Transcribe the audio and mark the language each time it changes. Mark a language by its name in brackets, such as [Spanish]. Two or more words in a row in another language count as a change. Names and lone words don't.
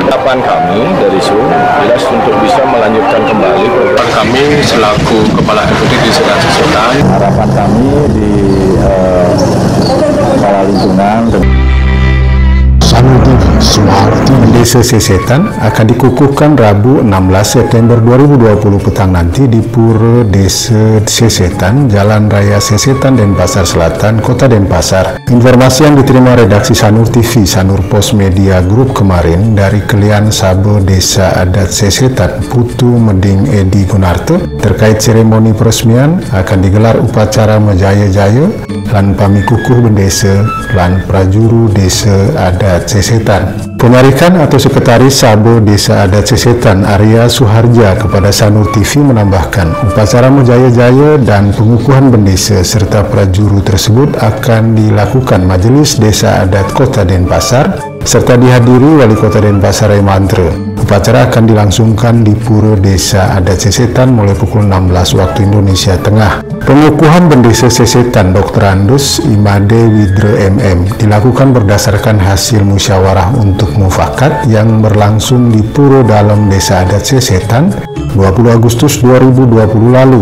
[Indonesian] harapan kami dari SUM jelas untuk bisa melanjutkan kembali program kami selaku kepala eksekutif di Sesetan. Harapan kami di kepala lingkungan Sanur TV, Suara TV. Desa Sesetan akan dikukuhkan Rabu 16 September 2020 petang nanti di Pura Desa Sesetan, Jalan Raya Sesetan, Denpasar Selatan, Kota Denpasar. Informasi yang diterima redaksi Sanur TV, Sanur Pos Media Group kemarin dari Kelian Sabo Desa Adat Sesetan, Putu Meding Edi Gunarto, terkait seremoni peresmian akan digelar upacara Majaya-jaya lan pamikukuh bendesa lan prajuru Desa Adat Sesetan. Pemarikan atau Sekretaris Sabo Desa Adat Sesetan Arya Suharja kepada Sanur TV menambahkan, upacara Majaya-jaya dan pengukuhan bendesa serta prajuru tersebut akan dilakukan Majelis Desa Adat Kota Denpasar serta dihadiri Wali Kota Denpasar Mantre. Upacara akan dilangsungkan di Pura Desa Adat Sesetan mulai pukul 16 waktu Indonesia Tengah. Pengukuhan bendesa Sesetan Dr. Andus Imade Widre MM dilakukan berdasarkan hasil musyawarah untuk mufakat yang berlangsung di Pura Dalam Desa Adat Sesetan 20 Agustus 2020 lalu.